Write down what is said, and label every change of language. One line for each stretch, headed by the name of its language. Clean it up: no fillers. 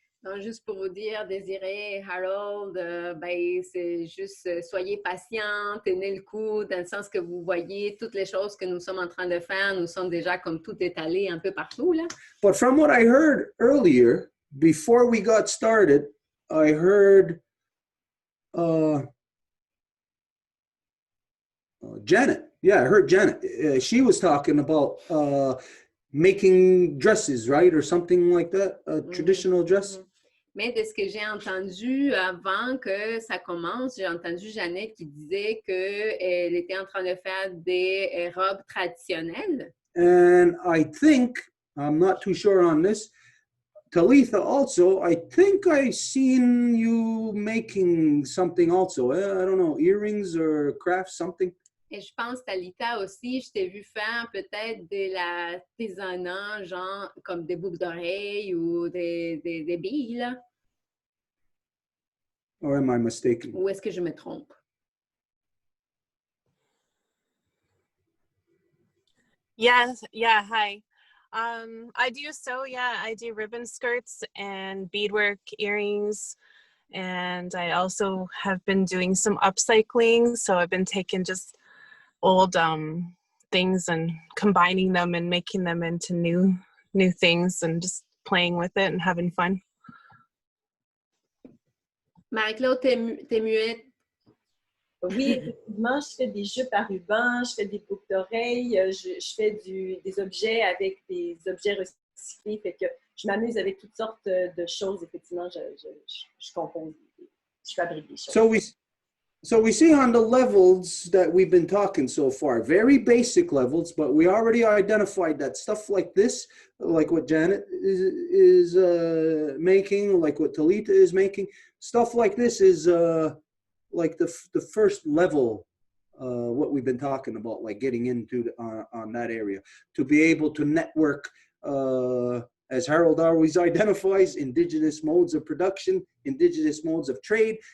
French: Donc, juste pour vous dire, Désiré, Harold, c'est juste, soyez patients, tenez le coup, dans le sens que vous voyez toutes les choses que nous sommes en train de faire, nous sommes déjà comme tout étalé un peu partout, là.
English: But from what I heard earlier, before we got started, I heard Janet. Yeah, I heard Janet. She was talking about making dresses, right? Or something like that, a traditional dress.
French: Mais de ce que j'ai entendu avant que ça commence, j'ai entendu Jeannette qui disait qu'elle était en train de faire des robes traditionnelles.
English: And I think, I'm not too sure on this, Talitha also, I think I seen you making something also. I don't know, earrings or crafts, something.
French: Et je pense, Talita aussi, je t'ai vu faire peut-être de l'artisanat, genre comme des boucles d'oreilles ou des billes, là.
English: Or am I mistaken?
French: Ou est-ce que je me trompe?
English: Yeah, hi. I do sew, I do ribbon skirts and beadwork, earrings, and I also have been doing some upcycling. So I've been taking just old things and combining them and making them into new things and just playing with it and having fun.
French: Marie-Claude, t'es muette? Oui, effectivement, je fais des jupes à ruban, je fais des boucles d'oreilles, je fais des objets avec des objets recyclés, fait que je m'amuse avec toutes sortes de choses. Effectivement, je compose, je fabrique des choses.
English: So we see on the levels that we've been talking so far, very basic levels, but we already identified that stuff like this, like what Janet is making, like what Talita is making, stuff like this is like the first level, what we've been talking about, like getting into on that area, to be able to network, as Harold always identifies, indigenous modes of production, indigenous modes of trade.